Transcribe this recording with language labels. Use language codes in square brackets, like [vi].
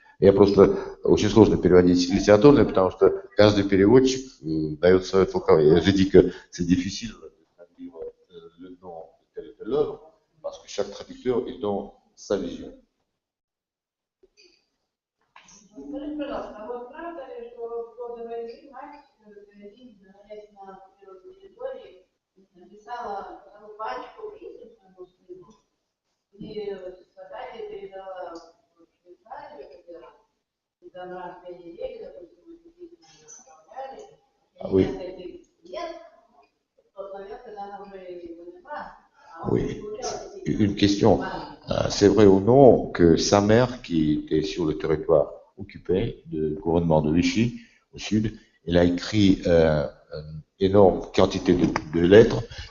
[ru] Я просто очень сложно переводить литературно, потому что каждый переводчик дает свое толкование. [fr] Je dis que c'est difficile de dire le nom de tel l'œuvre, parce que chaque traducteur est dans sa vision. [ru] Скажите, пожалуйста, а вот правда ли, что в годы войны мать Каролин, находясь на территории, написала целую пачку писем своему сыну, и задание передала в Швейцарию, и там раз в 2 недели, допустим, эти письма не отправляли, и несколько лет, в тот момент, когда она уже его не была, [fr] Oui. Une question. C'est vrai ou non que sa mère, qui était sur le territoire occupé du gouvernement de Vichy, au sud, elle a écrit une énorme quantité de lettres